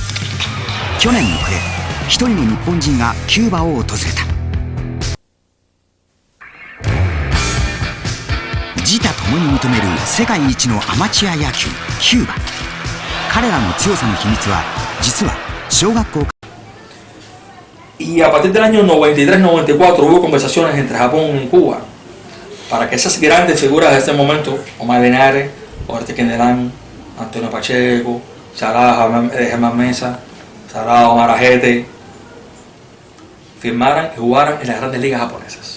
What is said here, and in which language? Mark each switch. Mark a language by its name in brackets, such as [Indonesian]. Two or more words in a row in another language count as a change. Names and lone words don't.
[Japanese] 去年の暮れ、一人の日本人がキューバを訪れた。自他ともに認める世界一のアマチュア野球キューバ。彼らの強さの秘密は実は小学校。 [Spanish] Y a partir del año 93-94 hubo conversaciones entre Japón y Cuba para que esas grandes figuras de este momento, Omar Linares, Antonio Pacheco, Germán Mesa, Omar Ajete, firmaran y jugaran en las grandes ligas japonesas.